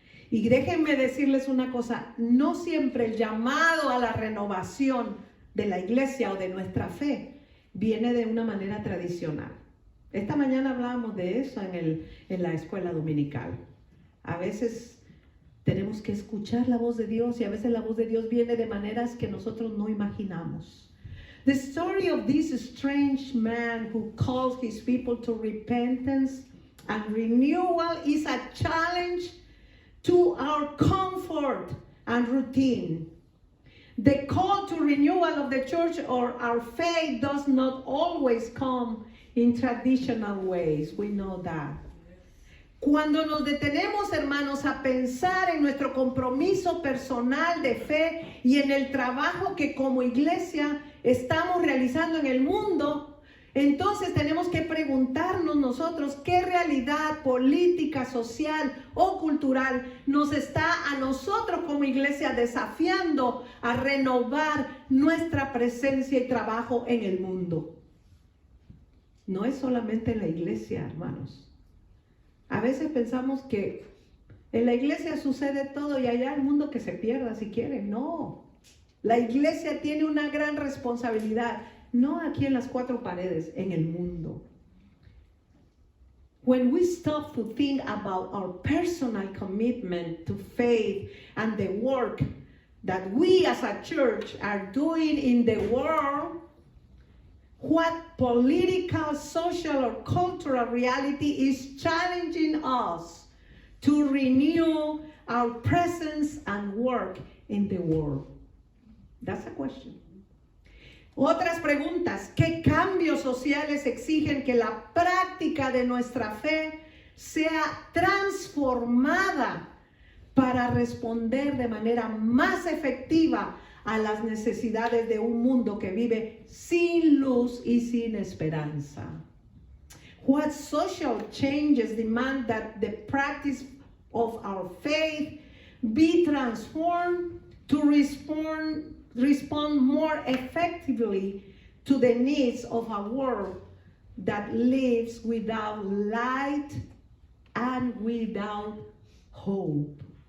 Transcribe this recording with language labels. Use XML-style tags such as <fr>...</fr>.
<es>Y déjenme decirles una cosa, no siempre el llamado a la renovación de la iglesia o de nuestra fe viene de una manera tradicional. Esta mañana hablábamos de eso en la escuela dominical. A veces tenemos que escuchar la voz de Dios y a veces la voz de Dios viene de maneras que nosotros no imaginamos.</es> <en>The story of this strange man who calls his people to repentance and renewal is a challenge to our comfort and routine. The call to renewal of the church or our faith does not always come in traditional ways. We know that.</en> <es>Cuando nos detenemos, hermanos, a pensar en nuestro compromiso personal de fe y en el trabajo que como iglesia estamos realizando en el mundo, entonces tenemos que preguntarnos nosotros qué realidad política, social o cultural nos está a nosotros como iglesia desafiando a renovar nuestra presencia y trabajo en el mundo. No es solamente en la iglesia, hermanos. A veces pensamos que en la iglesia sucede todo y allá el mundo que se pierda si quiere. No, la iglesia tiene una gran responsabilidad. No aquí en las cuatro paredes, en el mundo.</es> <en>When we stop to think about our personal commitment to faith and the work that we as a church are doing in the world, what political, social, or cultural reality is challenging us to renew our presence and work in the world? That's a question.</en> <es>Otras preguntas. ¿Qué cambios sociales exigen que la práctica de nuestra fe sea transformada para responder de manera más efectiva a las necesidades de un mundo que vive sin luz y sin esperanza?</es> <en>What social changes demand that the practice of our faith be transformed to respond more effectively to the needs of a world that lives without light and without hope?</en>